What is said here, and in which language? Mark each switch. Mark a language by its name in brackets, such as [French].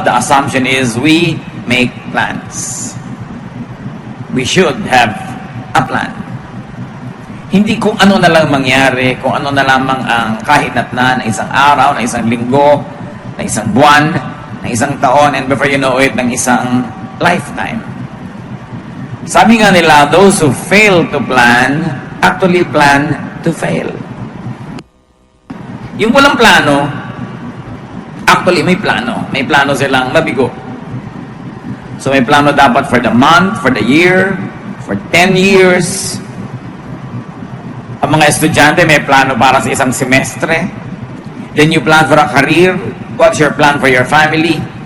[English] The assumption is we make plans. We should have a plan. [Filipino] Hindi kung ano na lang mangyari, kung ano na lamang ang kahinat na isang araw, na isang linggo, na isang buwan, na isang taon, [English] and before you know it, [Filipino] ng isang lifetime. Sabi nga nila, [English] those who fail to plan, actually plan to fail. [Filipino] Yung walang plano, actually may plano. May plano silang mabigo. [English] So [Filipino] may plano dapat [English] for the month, for the year, for 10 years. [Filipino] Ang mga estudyante may plano para sa isang semestre. [English] Then you plan for a career. What's your plan for your family?